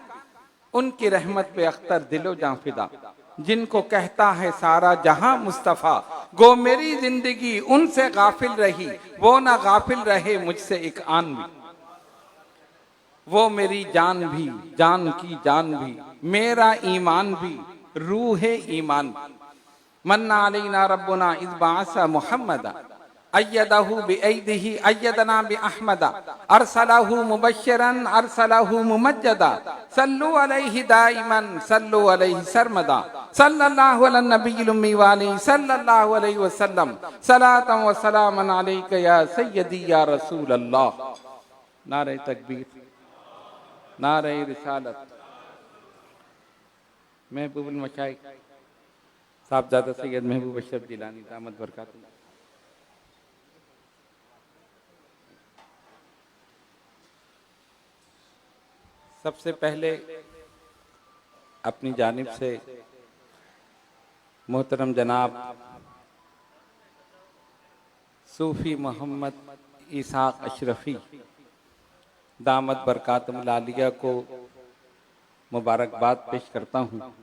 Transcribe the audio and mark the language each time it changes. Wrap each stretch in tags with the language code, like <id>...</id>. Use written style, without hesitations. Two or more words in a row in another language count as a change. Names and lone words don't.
<hi>उनकी रहमत पे अख्तर दिलो जां फिदा, जिनको कहता है सारा जहां मुस्तफा, गो मेरी जिंदगी उनसे गाफिल रही, वो ना गाफिल रहे मुझसे एक आन भी। वो मेरी जान भी, जान की जान भी, मेरा ईमान भी, रूह ईमान भी।</hi> <ar>منّ علينا ربّنا إذ بعث محمدا، أيّده بأيده أيّدنا بأحمدا، أرسله مبشّرا أرسله ممجّدا, صلّوا عليه دائما صلّوا عليه سرمدا، صلّى الله على النبيّ الأمّي وعليه صلّى الله عليه وسلّم، صلاة وسلاما عليك يا سيدي يا رسول الله.</ar> <hi>नारे तकबीर, नारे रिसालत। महबूबुल मशाइख साहबजादा सैयद महबूब अशरफ जिलानी</hi> <ar>دامت بركاته.</ar> <hi>सबसे पहले अपनी जानिब से मोहतरम जनाब सूफी मोहम्मद इसाक अशरफी</hi> <ar>دامت بركاته العالية</ar> <hi>को मुबारकबाद पेश करता हूँ</hi>